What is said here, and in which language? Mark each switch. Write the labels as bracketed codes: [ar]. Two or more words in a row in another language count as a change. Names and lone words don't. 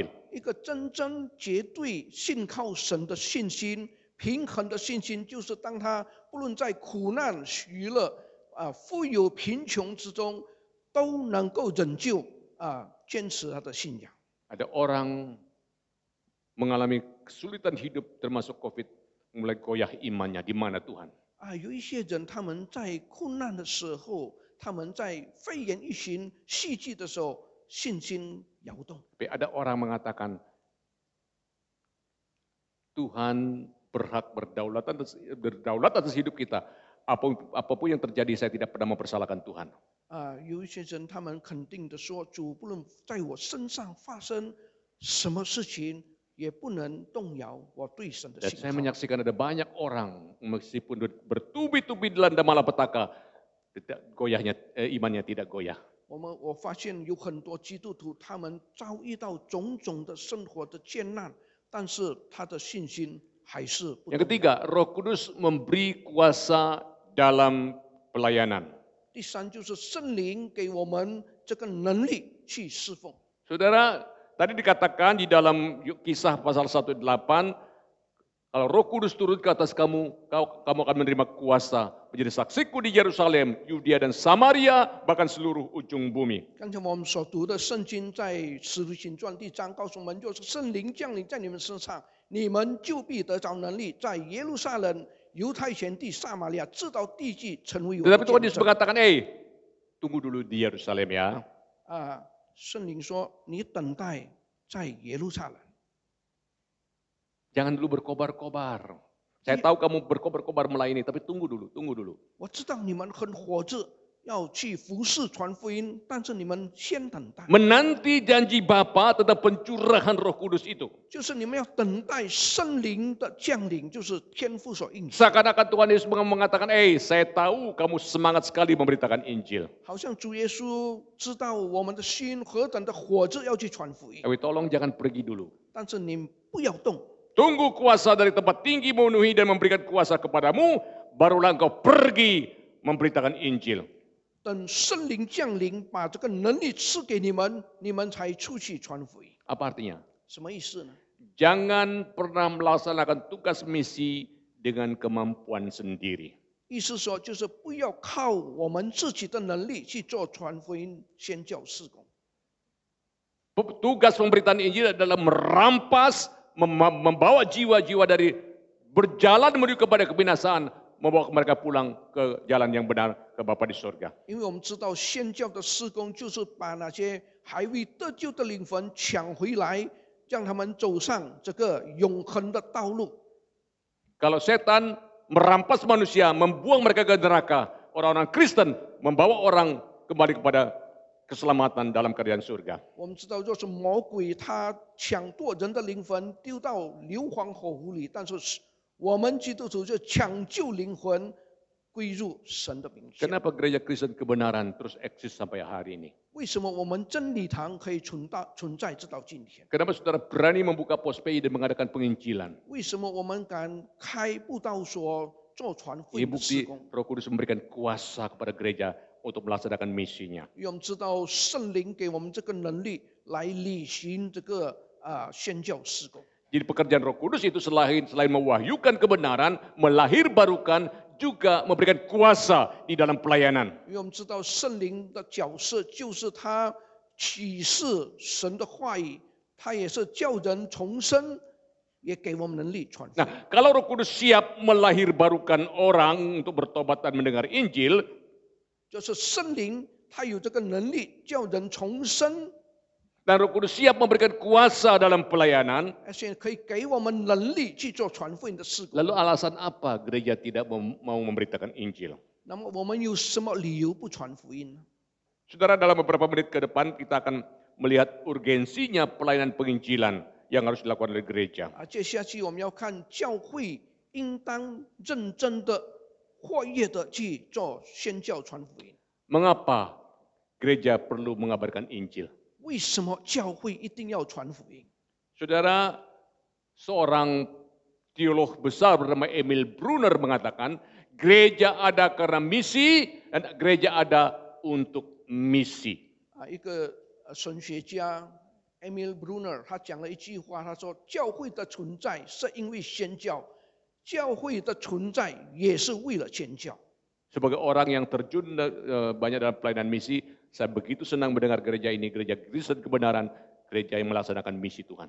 [zh] 一个真正绝对信靠神的信心，平衡的信心，就是当他不论在苦难、喜乐、富有、贫穷之中，都能够忍就坚持他的信仰。 [id] Ada orang mengalami kesulitan hidup termasuk COVID, mulai goyah imannya, di mana Tuhan? [zh] 有一些人他们在困难的时候，他们在肺炎疫情袭击的时候，信心摇动。 [id] Tapi ada orang mengatakan, Tuhan berhak berdaulat atas hidup kita. Apapun yang terjadi, saya tidak pernah mempersalahkan Tuhan. [zh] 有一些人他们肯定的说，主不论在我身上发生什么事情，也不能动摇我对神的 [id] Dan [zh] 信 [id] saya [zh] 靠。 [id] menyaksikan ada banyak orang, meskipun bertubi-tubi dilanda malapetaka, goyahnya imannya tidak goyah. [zh] 我发现有很多基督徒，他们遭遇到种种的生活的艰难，但是他的信心还是不动摇。 [id] Yang ketiga, Roh Kudus memberi kuasa dalam pelayanan. [zh] 第三就是圣灵给我们这个能力去侍奉。 [id] Saudara, tadi dikatakan di dalam Kisah pasal 1:8, kalau Roh Kudus turun ke atas kamu, kamu akan menerima kuasa menjadi saksiku di Yerusalem, Yudea dan Samaria, bahkan seluruh ujung bumi. [zh] 刚才我们所读的圣经在使徒行传第章告诉我们，就是圣灵降临在你们身上，你们就必得着能力，在耶路撒冷、犹太全地、撒玛利亚，直到地极，成为我的 [id] Tetapi Tuhan [zh] 见 [id] Yesus [zh] 证。 [id] mengatakan, tunggu dulu di Yerusalem ya. [zh] 圣灵说：“你等待在耶路撒冷。” [id] Jangan dulu berkobar-kobar. Saya tahu kamu berkobar-kobar melayani, tapi tunggu dulu. [zh] 我知道你们很火热，要去服侍传福音，但是你们先等待， [id] Menanti janji Bapa tentang pencurahan Roh Kudus itu. [zh] 就是你们要等待圣灵的降临，就是天父所应许。 [id] Seakan-akan Tuhan Yesus mengatakan, saya tahu kamu semangat sekali memberitakan Injil. [zh] 好像主耶稣知道我们的心何等的火热，要去传福音， [id] Tapi tolong jangan pergi dulu. [zh] 但是你不要动。 [id] Tunggu kuasa dari tempat tinggi memenuhi dan memberikan kuasa kepadamu, barulah engkau pergi memberitakan Injil. [zh] 等圣灵降临，把这个能力赐给你们，你们才出去传福音。 [id] Apa artinya? [zh] 什么意思呢？ [id] Jangan pernah melaksanakan tugas misi dengan kemampuan sendiri. [zh] 意思说，就是不要靠我们自己的能力去做传福音、宣教事工。 [id] Tugas pemberitaan Injil adalah merampas, membawa jiwa-jiwa dari berjalan menuju kepada kebinasaan, membawa mereka pulang ke jalan yang benar ke Bapa di surga. [zh] 因为我们知道宣教的事工就是把那些还未得救的灵魂抢回来，让他们走上这个永恒的道路。 [id] Kalau setan merampas manusia, membuang mereka ke neraka, orang-orang Kristen membawa orang kembali kepada keselamatan dalam kerajaan surga. [zh] 我们知道，若是魔鬼他抢夺人的灵魂丢到硫磺火湖里，但是我们基督徒就抢救灵魂归入神的名下。 [id] Kenapa gereja Kristen kebenaran terus eksis sampai hari ini? [zh] 为什么我们真理堂可以存在直到今天？ [id] Kenapa saudara berani membuka pos PI dan mengadakan penginjilan? [zh] 为什么我们敢开布道所做传福 [id] Ini [zh] 音的事 [id] bukti [zh] 工？ [id] Roh Kudus memberikan kuasa kepada gereja untuk melaksanakan misinya. [zh] 因为我们知道圣灵给我们这个能力来履行这个宣教事工。 [id] Jadi pekerjaan Roh Kudus itu selain mewahyukan kebenaran, melahirbarukan, juga memberikan kuasa di dalam pelayanan. [zh] 因为我们知道圣灵的角色就是他启示神的话语，他也是叫人重生，也给我们能力传福音。 [id] Nah, kalau Roh Kudus siap melahirbarukan orang untuk bertobat dan mendengar Injil, [zh] 就是圣灵他有这个能力叫人重生， [id] dan Roh Kudus siap memberikan kuasa dalam pelayanan, [zh] 而且可以给我们能力去做传福音的事工。 [id] lalu alasan apa gereja tidak mau memberitakan Injil? [zh] 那么我们有什么理由不传福音呢？ [id] Saudara, dalam beberapa menit ke depan kita akan melihat urgensinya pelayanan penginjilan yang harus dilakukan oleh gereja. [zh] 接下去我们要看教会应当认真的、活跃的去做宣教传福音。 [id] Mengapa gereja perlu mengabarkan Injil? [zh] 为什么教会一定要传福音？ [id] Saudara, seorang teolog besar bernama Emil Brunner mengatakan, gereja ada karena misi dan gereja ada untuk misi. [zh] 一个神学家 Emil Brunner 他讲了一句话，他说：“教会的存在是因为宣教，教会的存在也是为了宣教。” [id] Sebagai orang yang terjun banyak dalam pelayanan misi, saya begitu senang mendengar gereja ini, gereja Kristen kebenaran, gereja yang melaksanakan misi Tuhan.